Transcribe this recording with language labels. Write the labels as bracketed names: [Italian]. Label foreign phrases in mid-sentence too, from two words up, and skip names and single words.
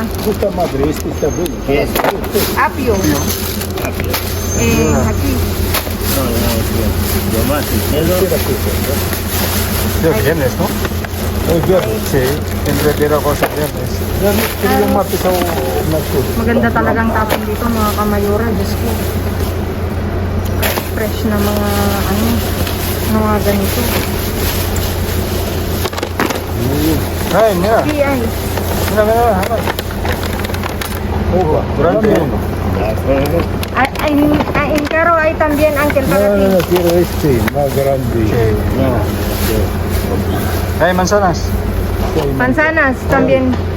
[Spanish] Puta madre, este está bueno. apio. Aquí. De viernes, ¿no? Hoy viernes. Sí, siempre quiero cosas viernes. Quería un martes o una cosa. [Filipino] Maganda talagang tapon dito, mga kamayora. Diyos ko. Fresh na mga ganito. Ay, [Spanish] mira, Sí, ay. mira, Opa, Durante uno. En Caro hay también, Ángel, No, para no, ti. no, quiero este, más grande. No, Ay, manzanas. Manzanas también.